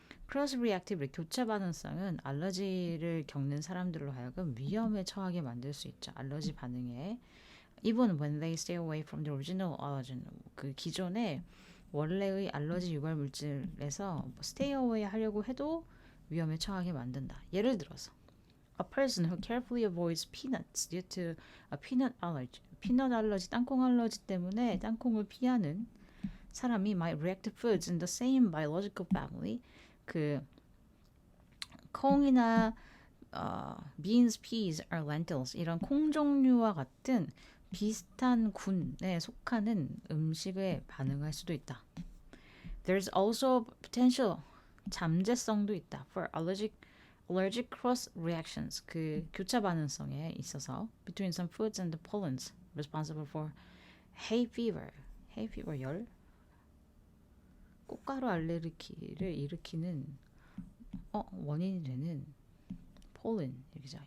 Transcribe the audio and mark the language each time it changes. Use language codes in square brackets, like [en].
[ko] 크로스 리액티브 교차 반응성은 알러지를 겪는 사람들로 하여금 위험에 처하게 만들 수 있죠. 알러지 반응에 [en] even when they stay away from the original allergen, [ko] 그 기존의 원래의 알러지 유발 물질에서 [en] stay away [ko] 하려고 해도 위험에 처하게 만든다. 예를 들어서 [en] a person who carefully avoids peanuts due to a peanut allergy, [ko] 피넛 알러지, 땅콩 알러지 때문에 땅콩을 피하는 사람이 [en] might react to foods in the same biological family. [ko] 그 콩이나 [en] beans, peas, or lentils [ko] 이런 콩 종류와 같은 비슷한 군에 속하는 음식에 반응할 수도 있다. [en] There's also potential [ko] 잠재성도 있다 [en] for allergic cross reactions. [ko] 그 교차 반응성에 있어서 [en] between some foods and the pollens responsible for hay fever [ko] 열 꽃가루 알레르기를 일으키는 원인이 되는 폴린 여기죠.